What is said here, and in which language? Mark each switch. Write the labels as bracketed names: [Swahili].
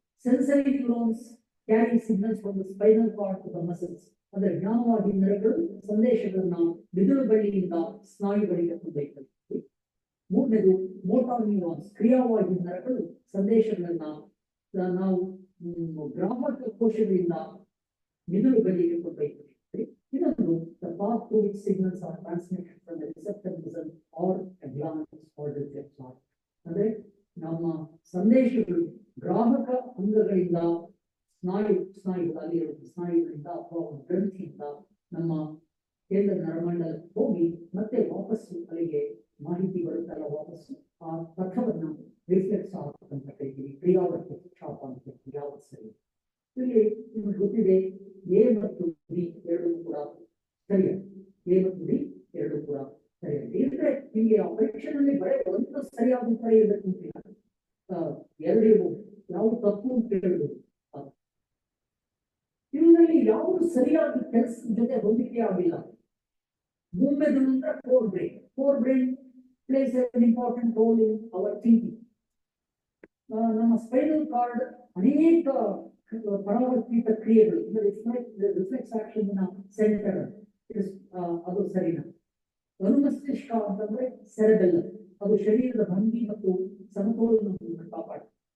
[English] sensory neurons carry signals from the spinal cord to the muscles, [Kannada] ಅಂದ್ರೆ ಜ್ಞಾನವಾಹಿ ನರಗಳು ಸಂದೇಶಗಳನ್ನ ಮಿದುಳು ಬಳ್ಳಿಯಿಂದ ಸ್ನಾಯುಗಳಿಗೆ ಕೊಂಡೊಯ್ತವೆ. ಮೂರನೇದು motor neurons, ಕ್ರಿಯಾವಾಹಿ ನರಗಳು ಸಂದೇಶಗಳನ್ನ ನಾವು ಗ್ರಾಹಕ ಕೋಶಗಳಿಂದ ಮಿದುಳು ಬದಿಗೆ ಕೊಂಡೊಯ್ತೀವಿ. ಇನ್ನೊಂದು [English] the path through which signals are transmitted from the receptor muscle or a glans or reflex arm. [Kannada] ಅಂದ್ರೆ ನಮ್ಮ ಸಂದೇಶಗಳು ಗ್ರಾಹಕ ಅಂಗಗಳಿಂದ ಸ್ನಾಯುಗಳಲ್ಲಿ ಸ್ನಾಯುಗಳಿಂದ ಅಥವಾ ಗ್ರಂಥಿಯಿಂದ ನಮ್ಮ ಕೇಂದ್ರ ನರಮಂಡಲಕ್ಕೆ ಹೋಗಿ ಮತ್ತೆ ವಾಪಸ್ಸು ಅಲ್ಲಿಗೆ ಮಾಹಿತಿ ಬರುತ್ತಲ್ಲ, ವಾಪಸ್ಸು ಆ ಪಥವನ್ನು ರಿಫ್ಲೆಕ್ಸ್ ಅಂತ ಕರಿತೀವಿ, ಕ್ರಿಯಾವರ್ತಿ ಚಾಪ ಅಂತ ಕರಿತೀವಿ. ಯಾವತ್ತು ಸರಿ ಇಲ್ಲಿ ನಿಮ್ಗೆ ಗೊತ್ತಿದೆ, ಎ ಮತ್ತು ಬಿ ಎರಡೂ ಕೂಡ ಸರಿಯಾಗಿ, ಎ ಮತ್ತು ಬಿ ಎರಡೂ ಕೂಡ ಸರಿಯಾಗಿ ಇದ್ರೆ ನಿಮಗೆ ಆ ಪರೀಕ್ಷೆಯಲ್ಲಿ ಬರೀ ಒಂದು ಸರಿಯಾದ ಉತ್ತರ ಇರಬೇಕು ಅಂತಿಲ್ಲ, ಎರಡಿರ್ಬೋದು, ಯಾವುದು ತಪ್ಪು ಅಂತ ಹೇಳ್ಬೋದು. ಇವುಗಳಲ್ಲಿ ಯಾವುದು ಸರಿಯಾಗಿ ಕೆಲಸದ ಜೊತೆ ಹೊಂದಿಕೆ ಆಗಿಲ್ಲ. ಮೂಮೆದು ಅಂದ್ರೆ [English] Core brain plays an important role in our thinking. [Kannada] ನಮ್ಮ ಸ್ಪೈನಲ್ ಕಾರ್ಡ್ ಅನೇಕ ಪರಾವರ್ತಿತ ಕ್ರಿಯೆಗಳು, ರಿಫ್ಲೆಕ್ಸ್ ಆಕ್ಷನ್ ಸೆಂಟರ್, ಅದು ಸರಿನಾ. ಅನುಮಸ್ತಿಷ್ಕ ಅಂತಂದ್ರೆ ಸೆರೆಬೆಲ್ಲಮ್, ಅದು ಶರೀರದ ಭಂಗಿ ಮತ್ತು ಸಮತೋಲನವನ್ನು ಕಾಪಾಡುತ್ತೆ.